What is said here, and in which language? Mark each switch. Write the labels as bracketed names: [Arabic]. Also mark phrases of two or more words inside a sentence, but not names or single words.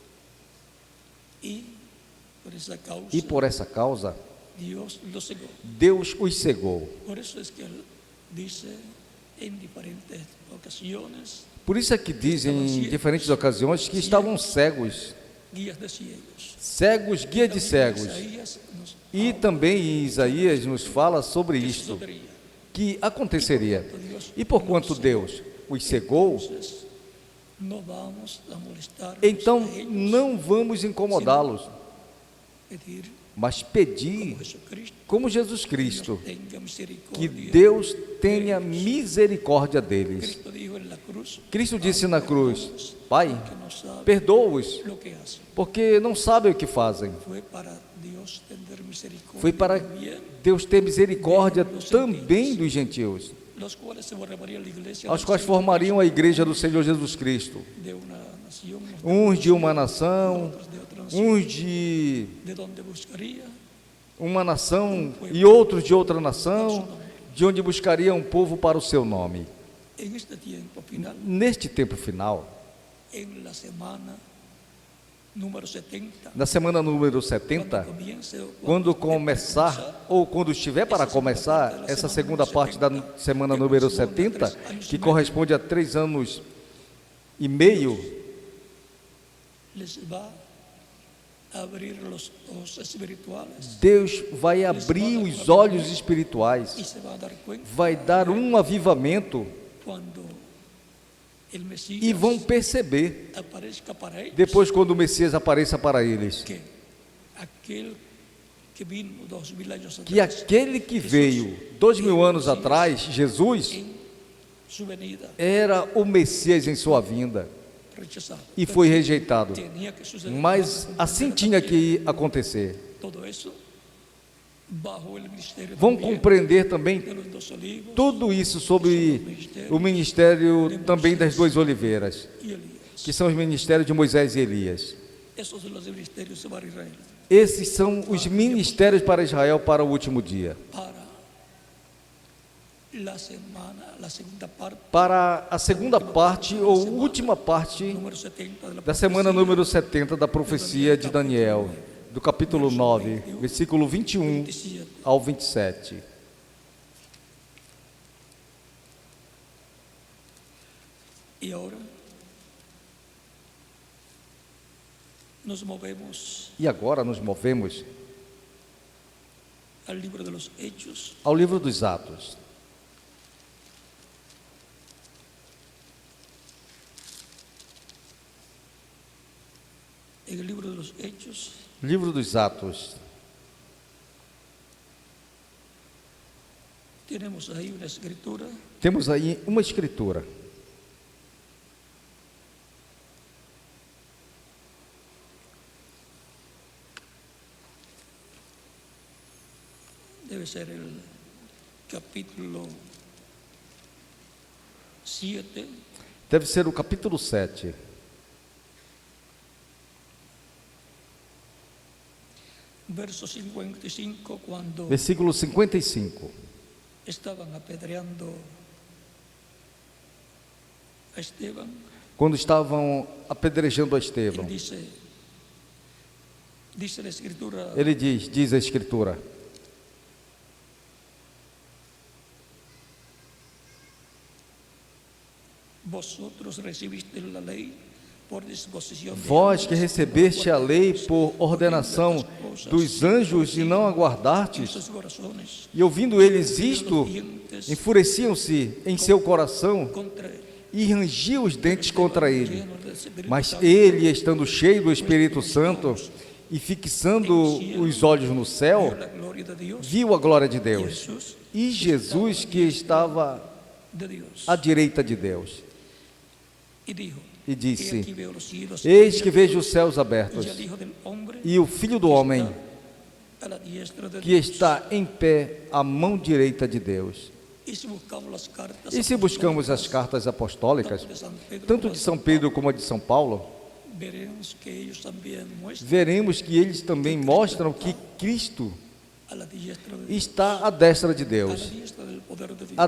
[Portuguese] E por essa causa, Deus os cegou. Por isso é que dizem em diferentes ocasiões que estavam cegos [Spanish] guías de ciegos. [Portuguese] Cegos, guia de cegos. Isaías nos E [Spanish] habla [Portuguese] também em Isaías nos fala sobre que isto, [Spanish] sucedería. [Portuguese] que aconteceria. E porquanto Deus os cegou, [Spanish] Entonces, no vamos a molestar [Portuguese] então [Spanish] a ellos, [Portuguese] não vamos incomodá-los, pedir mas como pedir, [Spanish] Jesucristo [Portuguese] como Jesus [Spanish] Dios [Portuguese] Cristo, [Spanish] tenga que misericordia. [Portuguese] Deus tenha misericórdia deles. [Spanish] Cristo dijo en la cruz, [Portuguese] Cristo disse na cruz: Pai, [Spanish] que no sabe [Portuguese] perdoa-os, [Spanish] lo que hacen. [Portuguese] porque não sabem o que fazem. [Spanish] Fue para Dios tener misericordia [Portuguese] Foi para [Spanish] también, [Portuguese] Deus ter misericórdia também dos gentios, [Spanish] los cuales se formaría la iglesia [Portuguese] aos [Spanish] del [Portuguese] quais [Spanish] Señor [Portuguese] formariam a igreja do Senhor Jesus Cristo. [Spanish] de una nación, [Portuguese] Uns de uma nação, [Spanish] otros de otra nación, [Portuguese] uns de [Spanish] donde buscaría [Portuguese] uma nação e outros de outra nação, de onde buscaria um povo para o seu nome. [Spanish] en este tiempo final, [Portuguese] Neste tempo final, [Spanish] en la semana número 70, [Portuguese] na semana número 70, quando começar, ou quando estiver para começar, essa segunda parte da semana número 70, que corresponde a 3 anos e meio, [Spanish] les va a abrir los ojos espirituales [Portuguese] Deus vai abrir os olhos espirituais, [Spanish] y se va a dar cuenta [Portuguese] vai dar um avivamento [Spanish] cuando el Mesías [Portuguese] e vão perceber, [Spanish] aparezca para ellos [Portuguese] depois quando o Messias apareça para eles, [Spanish] que aquel que vino 2000 años que atrás [Portuguese] aquele que veio 2000 anos atrás, Jesus, [Spanish] en su venida [Portuguese] era o Messias em sua vinda [Spanish] rechazado. [Portuguese] e foi rejeitado. [Spanish] Tenía que suceder. [Portuguese] Mas assim tinha que acontecer. [Spanish] Todo eso bajo el ministerio [Portuguese] Vão [Spanish] también [Portuguese] compreender também [Spanish] de los dos olivos [Portuguese] tudo isso sobre o ministério também das duas oliveiras, [Spanish] y Elías. [Portuguese] que são os ministérios de Moisés e Elias. [Spanish] Esos son los ministerios para Israel. [Portuguese] Esses são os ministérios para Israel para o último dia. [Spanish] Para la semana, la segunda parte, [Portuguese] Para a segunda parte ou última parte [Spanish] número 70 de la [Portuguese] da semana [Spanish] profecía, [Portuguese] número 70 da profecia de Daniel, do capítulo 9, versículo 21 27. ao 27. [Spanish] Y ahora nos movemos [Portuguese] E agora nos movemos [Spanish] al libro de los Hechos, [Portuguese] ao livro dos Atos. [Spanish] en el libro de los Hechos [Portuguese] Livro dos Atos. [Spanish] tenemos ahí una escritura [Portuguese] Temos aí uma escritura. [Spanish] debe ser el capítulo 7, [Portuguese] Deve ser o capítulo 7, [Spanish] verso 55, cuando [Portuguese] versículo 55. [Spanish] estaban apedreando a Esteban. [Portuguese] Quando estavam apedrejando a Estevão, [Spanish] Él dice la escritura, [Portuguese] ele diz a escritura: [Spanish] vosotros recibiste la ley por disposición de [Portuguese] Vós que [Spanish] ángeles, [Portuguese] recebeste a lei por ordenação dos anjos e não aguardastes, [Spanish] sus corazones [Portuguese] e ouvindo eles isto, enfureciam-se em seu coração [Spanish] contra él. [Portuguese] e rangiam os dentes contra ele. [Spanish] Llenos del Espíritu Mas Santo, [Portuguese] ele, estando cheio do Espírito Santo e fixando os olhos no [Spanish] vio [Portuguese] céu, [Spanish] la gloria de Dios [Portuguese] viu a glória de [Spanish] y [Portuguese] Deus [Spanish] Jesús [Portuguese] e Jesus que estava [Spanish] de Dios. [Portuguese] à direita de Deus. [Spanish] Y dijo, [Portuguese] E [Spanish] he aquí [Portuguese] disse: [Spanish] veo los cielos [Portuguese] Eis que [Spanish] abiertos, [Portuguese] vejo os céus abertos [Spanish] y al Hijo del Hombre [Portuguese] e o Filho do Homem [Spanish] a la diestra de [Portuguese] que [Spanish] Dios. [Portuguese] está em pé à mão direita de Deus. [Spanish] Y si buscamos las cartas [Portuguese] E se buscamos as [Spanish] apostólicas, [Portuguese] cartas apostólicas, [Spanish] tanto de San Pedro [Portuguese] tanto como de São Pedro como a de São Paulo, [Spanish] veremos que ellos también muestran [Portuguese] veremos que eles também mostram que Cristo [Spanish] a la diestra de Dios, [Portuguese] está à destra de [Spanish] a la [Portuguese] Deus, [Spanish] diestra del poder de Dios,